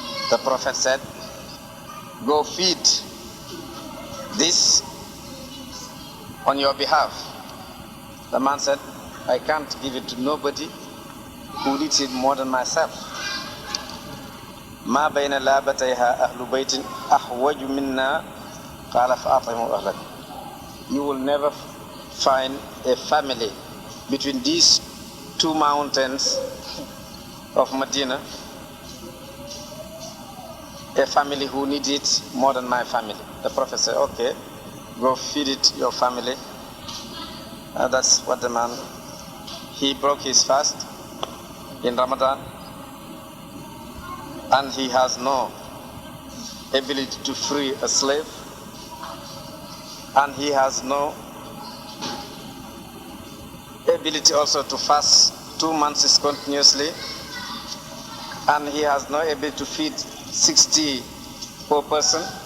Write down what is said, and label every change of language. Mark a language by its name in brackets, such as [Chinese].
[English] The Prophet said, go feed this on your behalf. The man said, I can't give it to nobody who needs it more than myself. [Arabic] ما بين لابتيها أهل بيت أحوج منا قال فأطعموا أهلك. [English] You will never find a family between these two mountains of Medina, a family who needs it more than my family. The Prophet said, okay, go feed it your family. That's what the man, he broke his fast in Ramadan, and he has no ability to free a slave, and he has no ability also to fast 2 months continuously, and he has no ability to feed 60 per person.